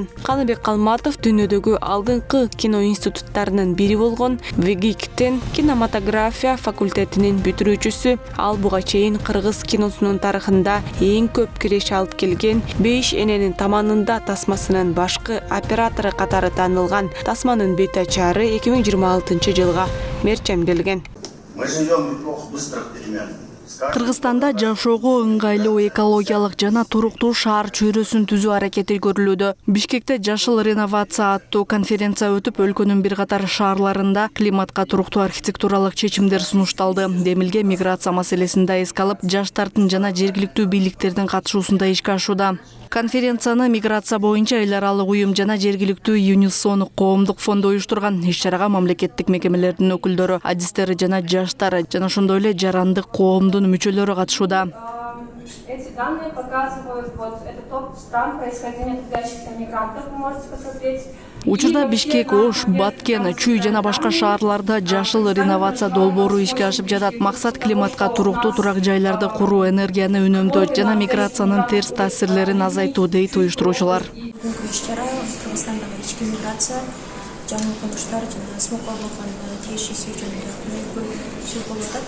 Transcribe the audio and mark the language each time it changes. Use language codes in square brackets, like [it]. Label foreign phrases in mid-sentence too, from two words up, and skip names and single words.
[ky] Каныбек Калматов дүйнөдөгү алдыңкы кино институттарынын бири болгон ВГИКтин кинематография факультетинин бүтүрүүчүсү. Ал буга чейин кыргыз киносунун тарыхында эң көп киреше алып келген 5 эненин таманында тасмасынын башкы оператору катары таанылган. Тасманын бет ачары 2026 жылга мерчемделген. [ru] Мы живем в эпоху быстрых перемен. [ky] Кыргызстанда жашоого ыңгайлуу экологиялык жана туруктуу шаар чөйрөсүн түзүү аракети көрүлүүдө. Бишкекте жашыл реновация аттуу конференция өтүп, өлкөнүн бир катар шаарларында климатка туруктуу архитектуралык чечимдер сунушталды. Демилге миграция маселесинде эске алып, жаштардын жана жергиликтүү бийликтердин катышуусунда ишке ашууда. Конференцияны миграция боюнча эл аралык уюм жана жергиликтүү ЮНИСОН коомдук фонду уюштурган. Иш-чарага мамлекеттик мекемелердин өкүлдөрү, адистери жана жаштар жана ошондой эле жарандык коомдун мүчөлөрү катышууда. [ru] Эти данные показывают это топ стран происхождения трудящихся мигрантов. Вы можете посмотреть. [ky] Учурда Бишкек, Ош, Баткен, Чүй жана башка шаарларда жашыл реновация долбоору ишке ашып жатат. Максат климатка туруктуу турак жайларды куруу, энергияны үнөмдөө жана миграциянын терс таасирлерин азайтуу дейт уюштуруучулар. Иш-чара Кыргызстандагы ички миграция, жаңы окумуштар жана смокорлукун тиешеси жөнүндө сөз болуп атат.